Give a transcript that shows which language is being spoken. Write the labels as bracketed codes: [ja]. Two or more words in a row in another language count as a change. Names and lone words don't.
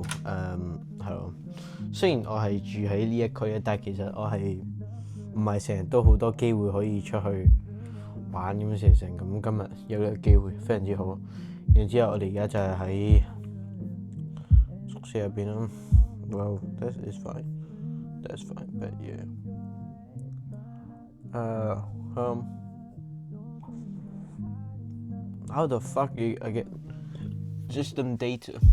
[yue] 係咯，雖然我係住喺呢一區嘅，但係其實我係唔係成日都好多機會可以出去玩咁成咁。今日有呢個機會，非常之好。然之後我哋而家就係喺宿舍入邊啦。 [en] Well, that is fine. That's fine, but yeah. How the fuck I get system data?